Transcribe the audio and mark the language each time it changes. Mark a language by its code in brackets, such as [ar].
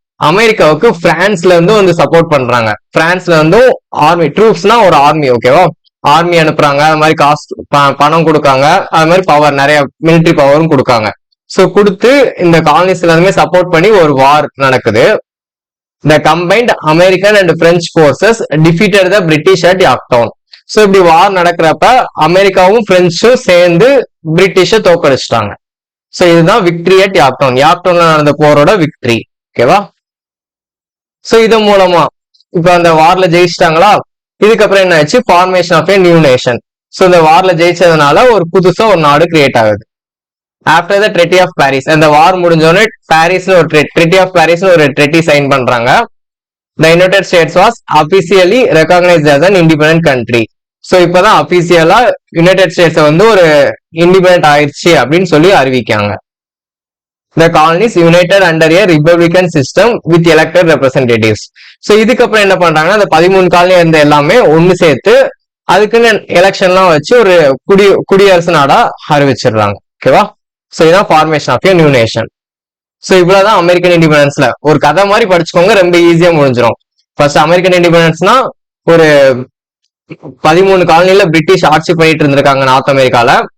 [ta] அமெரிக்காவுக்கு பிரான்ஸ்ல இருந்து சப்போர்ட் பண்றாங்க. பிரான்ஸ்ல ஆர்மி, ட்ரூப்ஸ்னா ஒரு ஆர்மி. ஓகேவா? ஆர்மி அனுப்புறாங்க, அது மாதிரி காசு பணம் கொடுக்காங்க, அது மாதிரி பவர், நிறைய மிலிட்டரி பவரும் கொடுக்காங்க. சோ கொடுத்து இந்த காலனிஸ்ல இருந்துமே சப்போர்ட் பண்ணி ஒரு வார் நடக்குது. [en] The combined American and French forces defeated the British at Yorktown. [ta] So இப்படி வார் நடக்கிறப்ப அமெரிக்காவும் பிரெஞ்சும் சேர்ந்து பிரிட்டிஷ தோக்கடிச்சிட்டாங்க. சோ இதுதான் [en] Victory at Yorktown. [ta] யார்க்டவுன்ல நடந்த போரோட விக்டரி. ஓகேவா? சோ இது மூலமா இப்ப அந்த வார்ல ஜெயிச்சிட்டாங்களா. இதுக்கப்புறம் என்ன ஆச்சு? [en] Formation of a new nation. [ta] So இந்த வார்ல ஜெயிச்சதுனால ஒரு புதுசா ஒரு நாடு கிரியேட் ஆகுது. [en] after the treaty of Paris, [ta] அந்த வார் முடிஞ்சோடனே பாரிஸ்ல ஒரு ட்ரெட்டி ஆஃப் பாரிஸ்ல ஒரு ட்ரெட்டி சைன் பண்றாங்க. [en] The United States was officially recognized as an independent country. [ta] So இப்பதான் அபிஷியலா யுனைடெட் ஸ்டேட்ஸ் ஒரு இண்டிபெண்டன்ட் ஆயிடுச்சு அப்படின்னு சொல்லி அறிவிக்காங்க. [en] The colonies united under a republican system with elected representatives. [ta] So இதுக்கப்புறம் என்ன பண்றாங்கன்னா, அந்த 13 காலனி இருந்த எல்லாமே ஒண்ணு சேர்த்து அதுக்குன்னு எலெக்ஷன்லாம் வச்சு ஒரு குடியரசு நாடா அறிவிச்சிடுறாங்க. ஓகேவா? சோ இதான் [en] Formation of a new nation. [ta] So இவ்வளவுதான் அமெரிக்கன் இண்டிபெண்டன்ஸ்ல. ஒரு கதை மாதிரி படிச்சுக்கோங்க, ரொம்ப ஈஸியா முடிஞ்சிடும். ஃபர்ஸ்ட் அமெரிக்கன் இண்டிபெண்டன்ஸ்னா ஒரு 13 காலனில பிரிட்டிஷ் ஆட்சி பண்ணிட்டு இருந்திருக்காங்க நார்த் அமெரிக்கால.